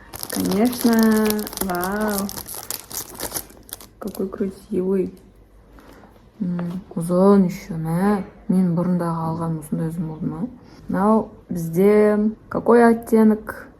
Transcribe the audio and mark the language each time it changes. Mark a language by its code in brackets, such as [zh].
[ru] Конечно, вау, какой красивый. [kk] Ұзын [ru] еще, [kk] мен бұрындағы алған осындай ұзын болды ма? Мынау бізде [ru] какой оттенок?